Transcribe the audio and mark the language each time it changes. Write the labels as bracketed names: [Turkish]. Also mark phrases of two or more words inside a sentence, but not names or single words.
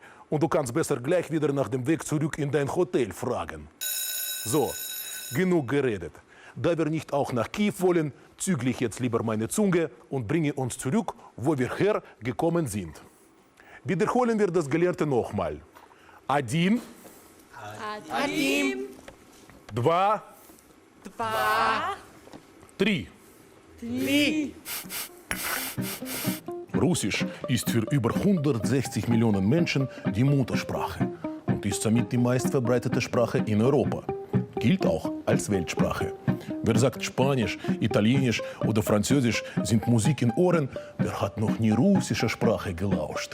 [German] Und du kannst besser gleich wieder nach dem Weg zurück in dein Hotel fragen. So, genug geredet. Da wir nicht auch nach Kiew wollen, zügle ich jetzt lieber meine Zunge und bringe uns zurück, wo wir hergekommen sind. Wiederholen wir das Gelernte nochmal. [Russian] Один, Один, два, два, три. три. [German] Russisch ist für über 160 Millionen Menschen die Muttersprache und ist somit die meistverbreitete Sprache in Europa. Gilt auch als Weltsprache. Wer sagt Spanisch, Italienisch oder Französisch sind Musik in Ohren, der hat noch nie russische Sprache gelauscht.